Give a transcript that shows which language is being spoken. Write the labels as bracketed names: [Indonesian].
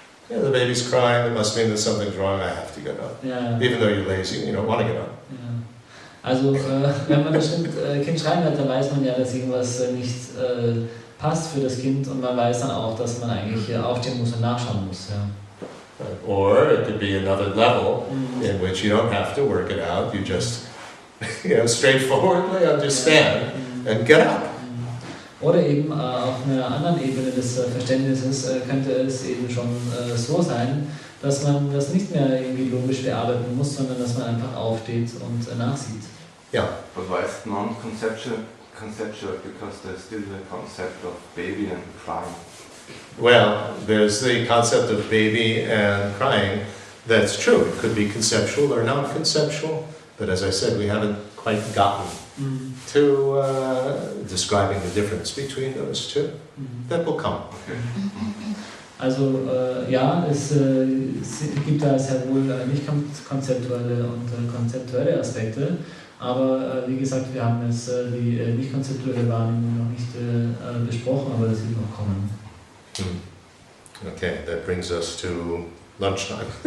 [English] Yeah, the baby's crying, it must mean that something's wrong, I have to get up. [German] Ja. [English] Even though you're lazy, you don't want to get up. [German] Ja. Also wenn man das Kind schreien hat, dann weiß man ja, dass irgendwas nicht passt für das Kind und man weiß dann auch, dass man eigentlich aufstehen muss und nachschauen muss. Ja. [English] Or it could be another level in which you don't have to work it out, you just straightforwardly understand and get up. [German] Oder eben auf einer anderen Ebene des Verständnisses könnte es eben schon so sein, dass man das nicht mehr irgendwie logisch bearbeiten muss, sondern dass man einfach aufsteht und nachsieht. [English] Yeah. But why is non-conceptual? Because there's still the concept of baby and crying. Well, there's the concept of baby and crying. That's true. It could be conceptual or non-conceptual, but as I said, we haven't quite gotten to describing the difference between those two. That will come. Okay. [German] Also ja, es gibt da sehr wohl nicht konzeptuelle und konzeptuelle Aspekte, aber wie gesagt, wir haben jetzt die nicht konzeptuelle Wahrnehmung noch nicht besprochen, aber das wird noch kommen. [English] Okay, that brings us to lunchtime.